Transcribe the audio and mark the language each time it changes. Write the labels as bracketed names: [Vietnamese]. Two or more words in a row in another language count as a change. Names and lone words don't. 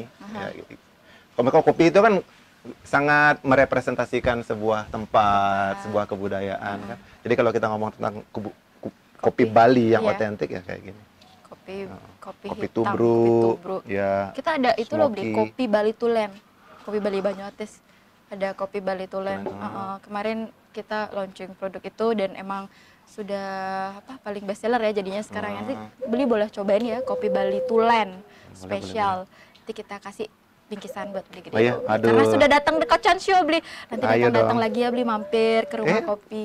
[Indonesian] Aha. Ya, gitu. Kalau kopi itu kan sangat merepresentasikan sebuah tempat, sebuah kebudayaan kan. Jadi kalau kita ngomong tentang kopi Bali yang Iya. otentik ya kayak gini. Kopi Kopi hitam, tubruk, kopi tubruk. ya. Kita ada itu loh Bli, smoky. kopi Bali Tulen. Kopi Bali Banyuatis. Ada kopi Bali Tulen. Tulen, Kemarin kita launching produk itu dan emang sudah paling [English] best seller [Indonesian] ya jadinya sekarang. Nanti beli boleh cobain ya kopi Bali Tulen spesial. Nanti kita kasih bingkisan buat beli gede. Oh iya? Aduh. Karena sudah datang di Kocan Show Bli. Nanti Ayo datang dong. lagi ya Bli, mampir ke rumah kopi.